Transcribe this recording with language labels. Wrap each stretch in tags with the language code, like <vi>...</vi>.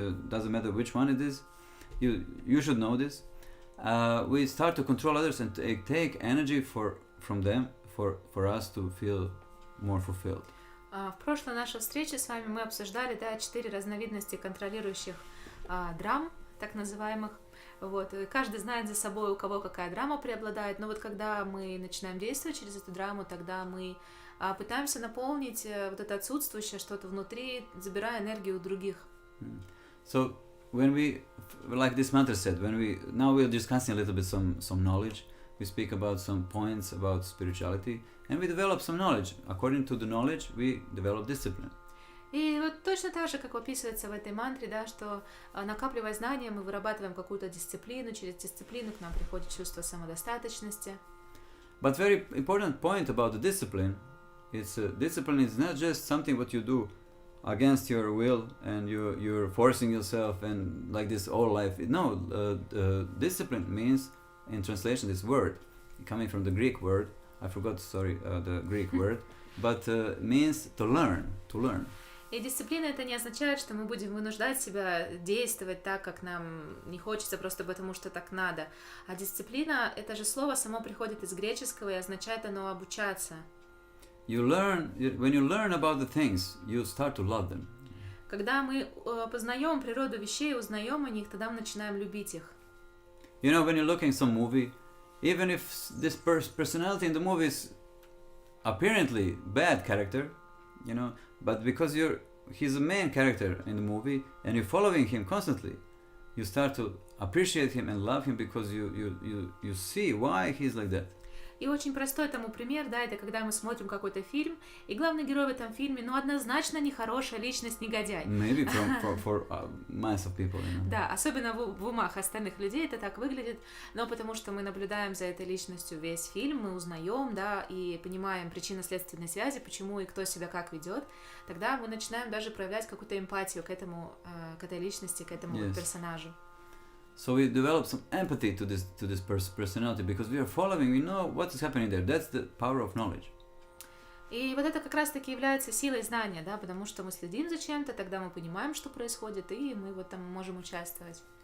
<en>Doesn't matter which one it is. You should know this. We start to control others and take energy from them for us to feel more fulfilled.</en> <ru>В прошлой нашей встрече с вами мы обсуждали, да, 4 разновидности контролирующих драм, так называемых. Вот. И каждый знает за собой, у кого какая драма преобладает, но вот когда мы начинаем действовать через эту драму, тогда мы пытаемся наполнить вот это отсутствующее что-то внутри, забирая энергию у других.</ru> <en>So when we, like this mantra said, now we're discussing a little bit some knowledge. We speak about some points about spirituality, and we develop some knowledge. According to the knowledge, we develop discipline.</en> <ru>И вот точно так же, как описывается в этой мантре, да, что накапливая знания, мы вырабатываем какую-то дисциплину, через дисциплину к нам приходит чувство самодостаточности.</ru> <en>But very important point about the discipline, discipline is not just something what you do against your will and you're forcing yourself and like this all life. No, discipline means, in translation, this word coming from the Greek word, I forgot, the Greek word, but means to learn.</en> <ru>И дисциплина это не означает, что мы будем вынуждать себя действовать так, как нам не хочется, просто потому что так надо. А дисциплина, это же слово само приходит из греческого и означает оно обучаться.</ru> <en>When you learn about the things, you start to love them.</en> <ru>Когда мы познаем природу вещей, узнаем о них, тогда мы начинаем любить их.</ru> <en>You know, when you're looking at some movie, even if this personality in the movie is apparently bad character, you know, but because he's a main character in the movie and you're following him constantly, you start to appreciate him and love him because you see why he's like that.</en> <ru>И очень простой тому пример, да, это когда мы смотрим какой-то фильм, и главный герой в этом фильме, ну, однозначно нехорошая личность, негодяй.</ru> <en>Maybe for mass of people, you know.</en> <ru>Да, особенно в умах остальных людей это так выглядит, но потому что мы наблюдаем за этой личностью весь фильм, мы узнаем, да, и понимаем причинно-следственные связи, почему и кто себя как ведет, тогда мы начинаем даже проявлять какую-то эмпатию к этой личности, к этому персонажу.</ru> <en>So we develop some empathy to this personality because we are following, we know what is happening there. That's the power of knowledge.</en> <ru>И вот это как раз-таки является силой знания, да, потому что мы следим за чем-то, тогда мы понимаем, что происходит, и мы в этом можем участвовать.</ru>